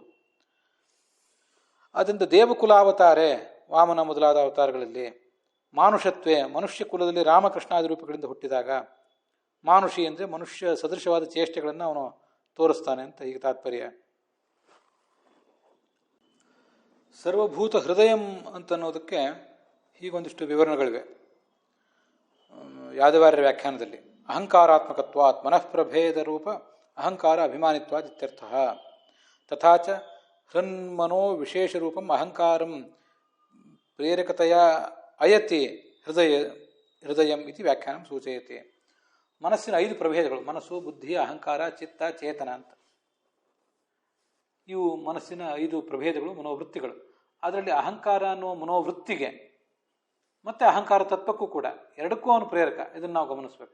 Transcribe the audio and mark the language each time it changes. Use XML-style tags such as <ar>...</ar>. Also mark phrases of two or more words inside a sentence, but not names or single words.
<kn>ಅದರಿಂದ ದೇವಕುಲಾವತಾರೆ ವಾಮನ ಮೊದಲಾದ ಅವತಾರಗಳಲ್ಲಿ. ಮಾನುಷತ್ವೇ, ಮನುಷ್ಯ ಕುಲದಲ್ಲಿ ರಾಮಕೃಷ್ಣಾದಿ ರೂಪಗಳಿಂದ ಹುಟ್ಟಿದಾಗ, ಮಾನುಷಿ ಅಂದರೆ ಮನುಷ್ಯ ಸದೃಶವಾದ ಚೇಷ್ಟೆಗಳನ್ನು ಅವನು ತೋರಿಸ್ತಾನೆ ಅಂತ ಹೀಗೆ ತಾತ್ಪರ್ಯ.</kn> <sa>ಸರ್ವಭೂತ ಹೃದಯಂ</sa> <kn>ಅಂತನ್ನೋದಕ್ಕೆ ಹೀಗೊಂದಿಷ್ಟು ವಿವರಣೆಗಳಿವೆ ಯಾದವಾರ್ಯ ವ್ಯಾಖ್ಯಾನದಲ್ಲಿ.</kn> <sa>ಅಹಂಕಾರಾತ್ಮಕತ್ವಾತ್ ಮನಃಪ್ರಭೇದ ರೂಪ ಅಹಂಕಾರ ಅಭಿಮಾನಿತ್ವಾದ್ ಇತ್ಯರ್ಥ. ತಥಾಚ ಹೃನ್ಮನೋ ವಿಶೇಷ ರೂಪಂ ಅಹಂಕಾರಂ ಪ್ರೇರಕತೆಯ ಅಯತಿ ಹೃದಯಂ ಇತಿ ವ್ಯಾಖ್ಯಾನಂ ಸೂಚಯತೆ.</sa> <kn>ಮನಸ್ಸಿನ 5 ಪ್ರಭೇದಗಳು: ಮನಸ್ಸು, ಬುದ್ಧಿ, ಅಹಂಕಾರ, ಚಿತ್ತ, ಚೇತನ ಅಂತ. ಇವು ಮನಸ್ಸಿನ 5 ಪ್ರಭೇದಗಳು, ಮನೋವೃತ್ತಿಗಳು. ಅದರಲ್ಲಿ ಅಹಂಕಾರ ಅನ್ನುವ ಮನೋವೃತ್ತಿಗೆ ಮತ್ತು ಅಹಂಕಾರ ತತ್ವಕ್ಕೂ ಕೂಡ, ಎರಡಕ್ಕೂ ಅವನು ಪ್ರೇರಕ. ಇದನ್ನು ನಾವು ಗಮನಿಸಬೇಕು.</kn>